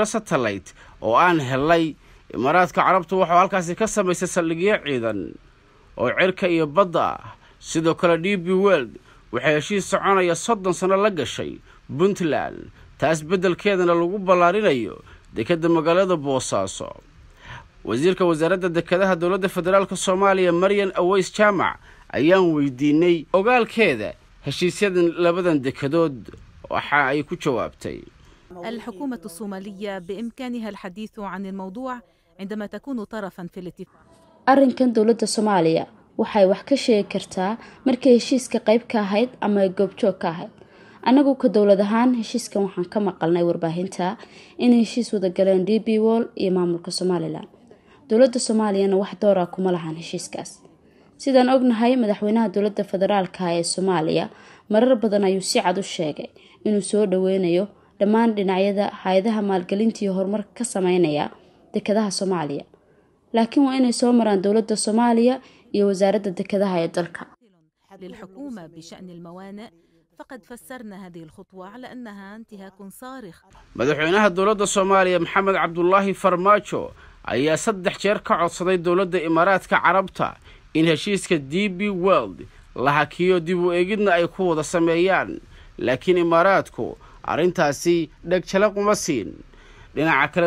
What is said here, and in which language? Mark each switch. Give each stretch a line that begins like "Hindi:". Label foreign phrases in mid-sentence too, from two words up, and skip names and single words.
Somali: satellite oo aan helay Imaaraadka Carabtu waxa halkaasi ka samaysay saldhigyo ciidan oo cirka iyo badda sidoo kale DP World waxay heshiis soconaya 30 sano la gashay Puntland taas beddelkeedana lagu ballaarinayo dekedda magaalada Boosaaso wasiirka wasaaradda dekedaha dowladda federaalka Soomaaliya Maryan Aways Jaamac ayaan weydiinay ogaalkeeda heshiisyadan labadan dekedood waxa ay ku jawaabtay
Arabic: الحكومة الصومالية بإمكانها الحديث عن الموضوع عندما تكون طرفا في الاتفاق
Somali: arrinkan dowladda Soomaaliya waxay wax ka sheegi kartaa markay heshiiska qayb ka ahayd ama goobjoog ka ahayd anagu ka dowlad ahaan heshiiskan waxaan ka maqalnay warbaahinta in heshiis wada galeen DP World iyo maamulka Somaliland dowladda Soomaaliyana wax door ah kuma lahan heshiiskaas sidaan ognahay madaxweynaha dowladda federaalka ee Soomaaliya marar badan ayuu si cad u sheegay inuu soo dhaweynayo dhammaan dhinacyada hay'adaha maalgelinta iyo horumarka ka sameynaya dekedaha Soomaaliya laakiin waa inay soo maraan dowladda Soomaaliya iyo wasaaradda dekedaha ee dalka
Arabic: للحكومة بشأن الموانئ فقد فسرنا هذه الخطوة على أنها انتهاك صارخ
Somali: madaxweynaha dowladda Soomaaliya Maxamed Cabdullaahi Farmaajo ayaa 3 jeer ka codsaday dowladda Imaaraadka Carabta in heshiiska DP World la hakiyo dib u eegidna ay ku wada sameeyaan laakiin Imaaraadku arrintaasi dhagjalaq uma siin dhinaca kale